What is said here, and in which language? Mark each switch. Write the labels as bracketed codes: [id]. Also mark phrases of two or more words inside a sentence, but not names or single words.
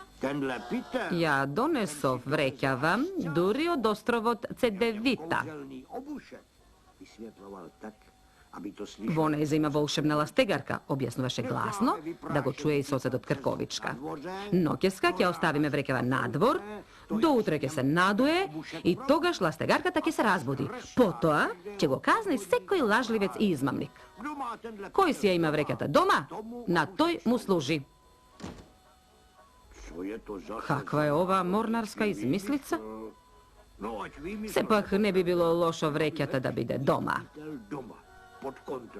[cs] Tenhle Peter [mk] Ја донесов вреќава дури од островот Цедевита. [cs] kouzelný obušek vysvětloval tak, aby to slyšel. [mk] Во нејза има волшебна ластегарка, објаснуваше гласно, да го чуе и соседот Крковичка. Ноќеска ќе оставиме вреќава надвор, до утре ќе се надуе и тогаш ластегарката ќе се разбуди. Потоа ќе го казни секој лажливец и измамник. [cs] Kdo má tenhle [mk] Кој си ја има вреќата дома, на тој му служи. [cs] Co je to za... [mk] Каква е ова морнарска измислица? [cs] No, ať vymyslel [mk] Сепак не би било лошо вреќата да биде дома [cs] doma, pod kontrolou.